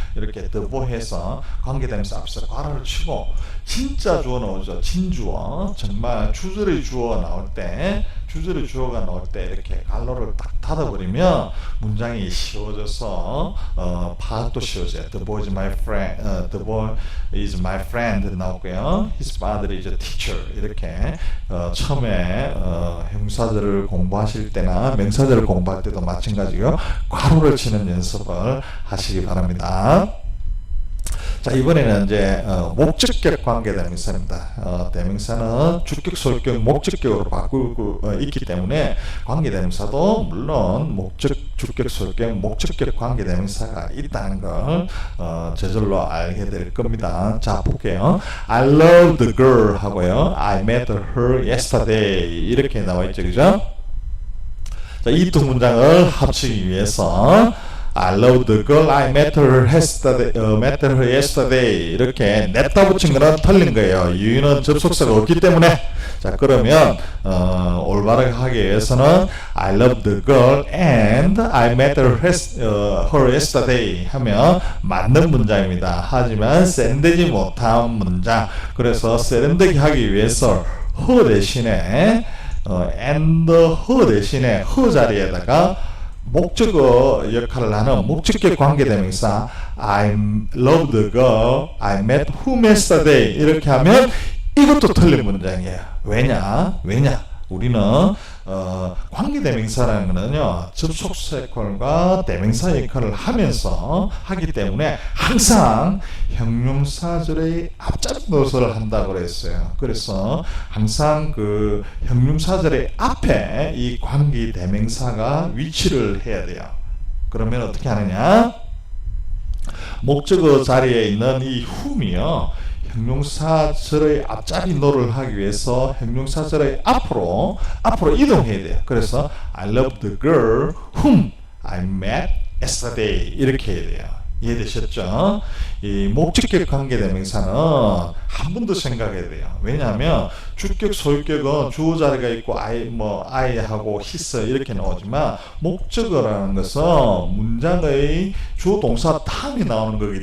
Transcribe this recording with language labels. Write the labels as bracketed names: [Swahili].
[Korean] 이렇게 더보해서 관계대명사 앞에서 괄호를 치고 진짜 주어 나오죠. 진주어. 정말 주절의 주어가 나올 때 주절의 주어가 나올 때 이렇게 갈로를 딱 닫아버리면 문장이 쉬워져서 파악도 쉬워져요. [English] The boy is my friend, the boy is my friend [Korean] 나오고요. [English] His father is a teacher [Korean] 이렇게 처음에 형사절을 공부하실 때나 명사절을 공부할 때도 마찬가지고요. 괄호를 치는 연습을 하시기 바랍니다. 자, 이번에는 이제 목적격 관계대명사입니다. 대명사는 주격, 소유격, 목적격으로 바꾸고 있기 때문에 관계대명사도 물론 주격, 소유격, 목적격 관계대명사가 있다는 걸 저절로 알게 될 겁니다. 자, 볼게요. [English] I love the girl [Korean] 하고요. [English] I met her yesterday [Korean] 이렇게 나와 있죠, 그죠? 자, 이 두 문장을 합치기 위해서 [English] I love the girl I met her yesterday [Korean] 이렇게 냈다 붙인 거는 틀린 거예요. 이유는 접속사가 없기 때문에. 자, 그러면 올바르게 하기 위해서는 [English] I love the girl and I met her yesterday [Korean] 하면 맞는 문장입니다. 하지만 세련되지 못한 문장. 그래서 세련되게 하기 위해서 her 대신에 and her 대신에 her 자리에다가 목적어 역할을 하는 목적격 관계대명사 [English] I love the girl I met whom yesterday [Korean] 이렇게 하면 이것도 틀린 문장이에요. 왜냐? 우리는 관계대명사라는 거는요 접속사 역할과 대명사 역할을 하면서 하기 때문에 항상 형용사절의 앞잡이 노릇을 한다고 그랬어요. 그래서 항상 그 형용사절의 앞에 이 관계대명사가 위치를 해야 돼요. 그러면 어떻게 하느냐? 목적어 자리에 있는 이 whom이요 형용사절의 앞잡이 노를 하기 위해서 형용사절의 앞으로 이동해야 돼요. 그래서 [English] I love the girl whom I met yesterday [Korean] 이렇게 해야 돼요. 이해되셨죠? 이 목적격 관계대명사는 한 번 더 생각해야 돼요. 왜냐하면 주격, 소유격은 주어 자리가 있고 I하고 his 이렇게 나오지만 목적어라는 것은 문장의 주어 동사 다음에 나오는